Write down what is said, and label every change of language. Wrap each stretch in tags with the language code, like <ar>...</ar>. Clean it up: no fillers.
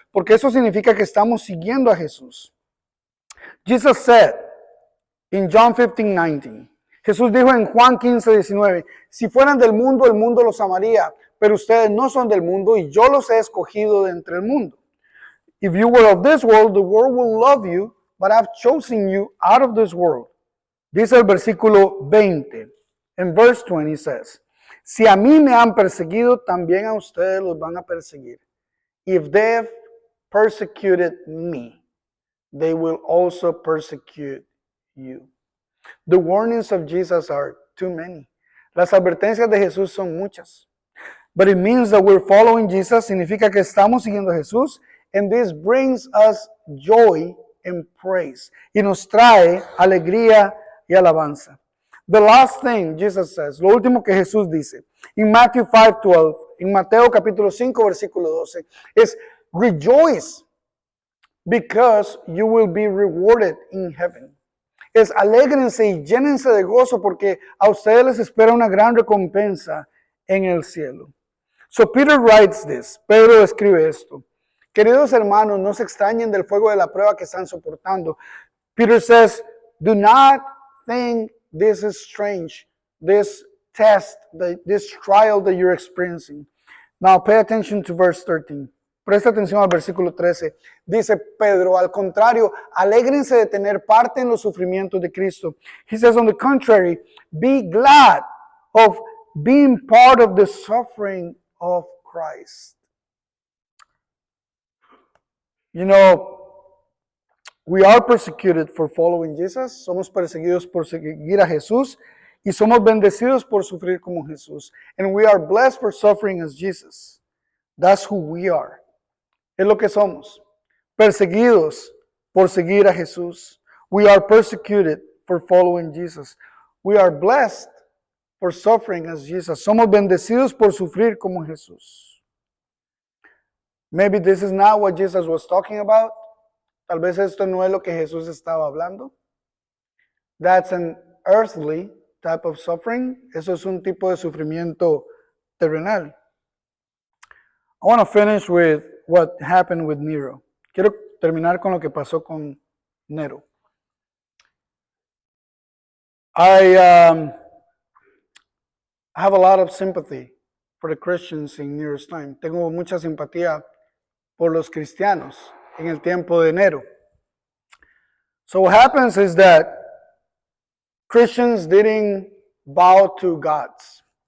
<es>Porque eso significa que estamos siguiendo a Jesús.</es> <en>Jesus said in John 15:19.</en> <es>Jesús dijo en Juan 15:19, si fueran del mundo, el mundo los amaría, pero ustedes no son del mundo y yo los he escogido de entre el mundo.</es> <en>If you were of this world, the world will love you, but I've chosen you out of this world.</en> <es>Dice el versículo 20. En</es> <en>verse 20 says,</en> <es>si a mí me han perseguido, también a ustedes los van a perseguir.</es> <en>If they've persecuted me, they will also persecute you. The warnings of Jesus are too many.</en> <es>Las advertencias de Jesús son muchas.</es> <en>But it means that we're following Jesus.</en> <es>Significa que estamos siguiendo a Jesús.</es> <en>And this brings us joy and praise.</en> <es>Y nos trae alegría y alabanza.</es> <en>The last thing Jesus says,</en> <es>lo último que Jesús dice,</es> <en>in Matthew 5:12,</en> <es>en Mateo capítulo 5, versículo 12, es</es> <en>rejoice because you will be rewarded in heaven.</en> <es>es alégrense y llénense de gozo porque a ustedes les espera una gran recompensa en el cielo.</es> <en>So Peter writes this.</en> <es>Pedro escribe esto. Queridos hermanos, no se extrañen del fuego de la prueba que están soportando.</es> <en>Peter says, do not think this is strange, this test, this trial that you're experiencing. Now pay attention to verse 13.</en> <es>Presta atención al versículo 13. Dice Pedro, al contrario, alégrense de tener parte en los sufrimientos de Cristo.</es> <en>He says, on the contrary, be glad of being part of the suffering of Christ. You know, we are persecuted for following Jesus.</en> <es>Somos perseguidos por seguir a Jesús y somos bendecidos por sufrir como Jesús.</es> <en>And we are blessed for suffering as Jesus. That's who we are.</en> <es>Es lo que somos. Perseguidos por seguir a Jesús.</es> <en>We are persecuted for following Jesus. We are blessed for suffering as Jesus.</en> <es>Somos bendecidos por sufrir como Jesús.</es> <en>Maybe this is not what Jesus was talking about.</en> <es>Tal vez esto no es lo que Jesús estaba hablando.</es> <en>That's an earthly type of suffering.</en> <es>Eso es un tipo de sufrimiento terrenal.</es> <en>I want to finish with what happened with Nero.</en> <es>Quiero terminar con lo que pasó con Nero.</es> <en>I have a lot of sympathy for the Christians in Nero's time.</en> <es>Tengo mucha simpatía por los cristianos en el tiempo de Nero.</es> <en>So what happens is that Christians didn't bow to gods.</en>